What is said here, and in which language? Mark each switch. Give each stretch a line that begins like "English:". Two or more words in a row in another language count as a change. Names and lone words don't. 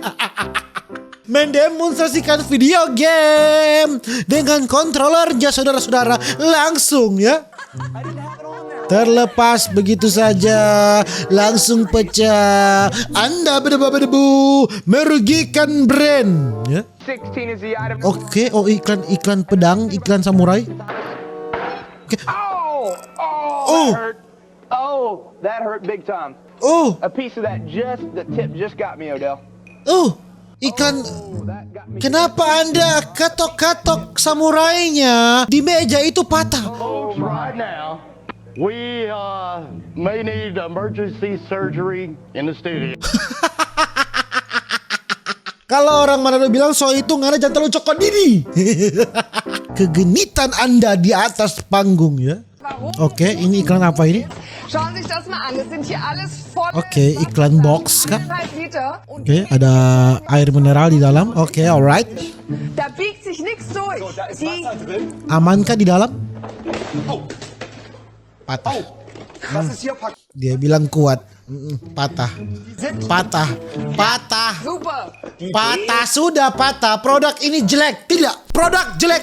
Indonesian: Mendemonstrasikan video game dengan kontrolernya saudara-saudara, langsung ya. Terlepas begitu saja, langsung pecah. Anda berdebu, merugikan brand ya. Oke, oh iklan pedang, iklan samurai. Oke.
English: Oh, that hurt big time. Oh, A piece of that the tip just got me, Odell.
Indonesian: iklan. Kenapa Anda katok-katok samurainya di meja itu patah?
English: Right now, we may need emergency surgery in the studio.
Indonesian: Kalau orang Manado bilang so itu
Manado Malay: ngana jangan terlalu cokot diri.
Indonesian: Kegenitan Anda di atas panggung ya. Oke, ini iklan apa ini?
German: Schauen Sie sich das mal an. Das sind hier alles voll.
Indonesian: Oke, iklan box kan? 5 Liter. Oke, ada air mineral di dalam. Oke, alright.
German: Da biegt sich nichts durch.
Indonesian: Amankah di dalam? Patah. Dia bilang kuat. Patah. Super. Patah, sudah patah. Produk ini jelek. Tidak, produk jelek.